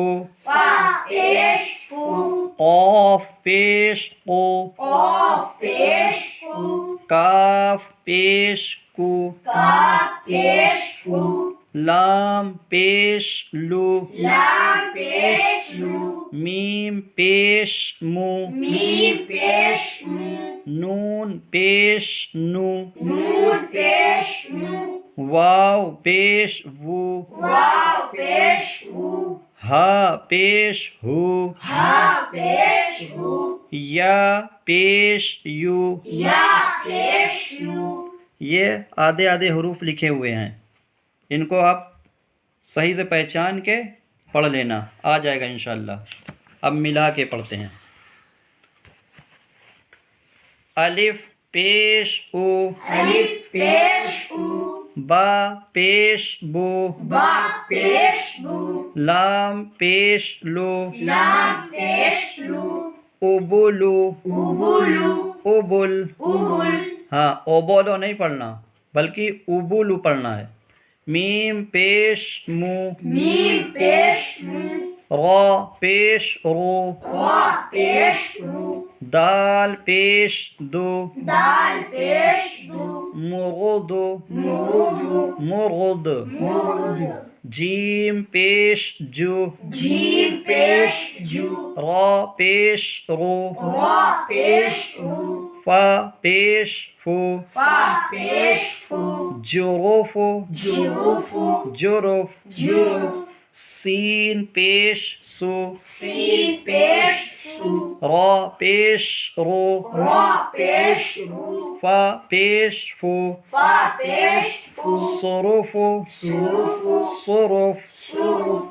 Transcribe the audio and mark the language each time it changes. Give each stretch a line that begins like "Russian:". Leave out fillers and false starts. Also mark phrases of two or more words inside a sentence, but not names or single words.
Urdu: فا پیش فو قاف پیش قو، قاف پیش قو کاف پیش کو، کاف پیش کو لام پیش لو، لام پیش لو میم پیش مو، میم پیش مو نون پیش نو، نون پیش نو واو پیش وو، واو پیش وو ہا پیش ہو، ہا پیش ہو یا پیش یو۔ یا پیش یو یہ آدھے آدھے حروف لکھے ہوئے ہیں، ان کو آپ صحیح سے پہچان کے پڑھ لینا، آ جائے گا انشاءاللہ۔ اب ملا کے پڑھتے ہیں۔ الف پیش او، الف پیش او با پیش بو، با پیش بو لام پیش لو، لام پیش لو ابولو، ابولو ابل، ابل ہاں اوبولو نہیں پڑھنا بلکہ ابولو پڑھنا ہے۔ میم پیش مو، میم پیش مو را پیش رو، را پیش رو دال پیش دو، دال پیش دو مرد، مرد مرد، مرد جیم پیش جو، جیم پیش جو را پیش رو، را پیش رو فا پیش فو، فا پیش فو جروف، جروف جرف، جروف سین پیش سو، سین پیش سو را پیش رو، را پیش رو فا پیش فو، فا پیش فو صرف، صرف صرف، صرف